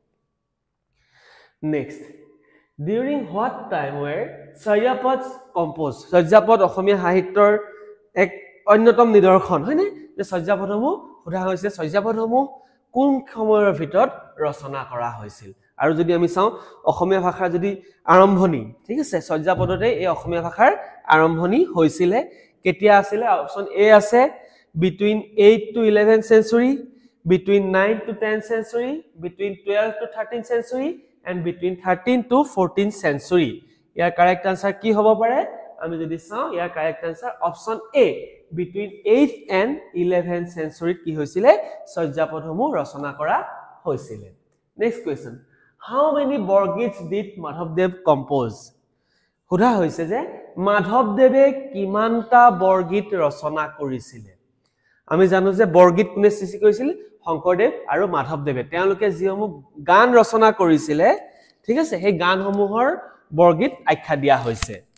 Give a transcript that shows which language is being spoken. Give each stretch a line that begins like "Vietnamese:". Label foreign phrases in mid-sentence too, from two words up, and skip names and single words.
English: নেক্সট, during what time were চৰ্যাপদ composed?
Assamese: চৰ্যাপদ অসমীয়া সাহিত্যৰ এক অন্যতম নিদৰ্শন হয়নে? যে চৰ্যাপদসমূহ সোধা হৈছে চৰ্যাপদসমূহ কোন সময়ৰ ভিতৰত ৰচনা কৰা হৈছিল? আৰু যদি আমি চাওঁ অসমীয়া ভাষাৰ যদি আৰম্ভণি, ঠিক আছে, চৰ্যাপদতে এই অসমীয়া ভাষাৰ আৰম্ভণি হৈছিলে। কেতিয়া আছিলে?
English: option A আছে between 8 to 11th century, between 9 to 10th century, between 12 to 13th century and between 13 to 14th century.
Assamese: ইয়াৰ
English: correct answer
Assamese: কি হ'ব পাৰে? আমি যদি চাওঁ ইয়াৰ
English: correct answer option A between 8th and 11th century
Assamese: কি হৈছিলে? চৰ্যাপদসমূহ ৰচনা কৰা হৈছিলে।
English: next question, how many বৰগীত did মাধৱদেৱ compose?
Assamese: সোধা হৈছে যে মাধৱদেৱে কিমানটা বৰগীত ৰচনা কৰিছিলে? আমি জানো যে বৰগীত কোনে সৃষ্টি কৰিছিল? শংকৰদেৱ আৰু মাধৱদেৱে। তেওঁলোকে যিসমূহ গান ৰচনা কৰিছিলে, ঠিক আছে, সেই গানসমূহৰ বৰগীত আখ্যা দিয়া হৈছে।